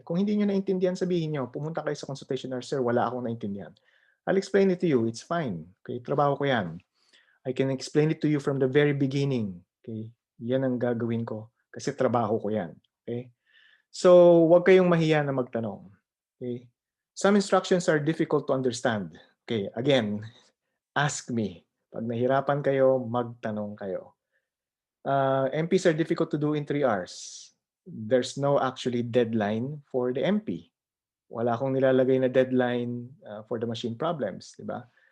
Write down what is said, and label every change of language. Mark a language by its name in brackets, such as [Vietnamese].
[Filipino] Kung hindi niyo naintindihan, sabihin niyo, pumunta kayo sa consultation hours, sir, wala akong naintindihan. [English] I'll explain it to you. It's fine. Okay, [Filipino] trabaho ko 'yan. [English] I can explain it to you from the very beginning. Okay? [Filipino] Yan ang gagawin ko kasi trabaho ko yan. Okay? So, huwag kayong mahiya na magtanong. Okay? [English] Some instructions are difficult to understand. Okay, again, ask me. [Filipino] Pag nahirapan kayo, magtanong kayo. [English] MPs are difficult to do in 3 hours. There's no actually deadline for the MP. [Filipino] Wala akong nilalagay na [English] deadline for the machine problems, [Filipino] di ba?